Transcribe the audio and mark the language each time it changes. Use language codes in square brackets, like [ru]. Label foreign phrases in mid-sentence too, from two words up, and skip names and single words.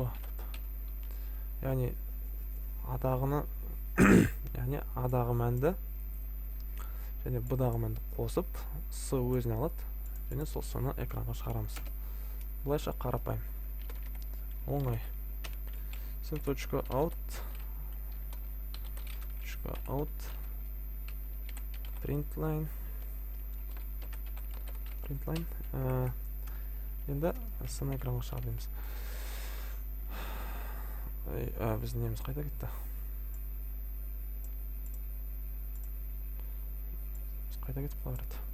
[kk] Яғни A-дағы мәнді және B-дағы мәнді қосып, S өзіне алады және сол соны экранға шығарамыз. Бұлайша қарапайым. Оңай. [en] System.out print line. [kk] Енді S-ны экранға шығарамыз. Біздің неміз қайда кетті? Қайда кетіп қаларады?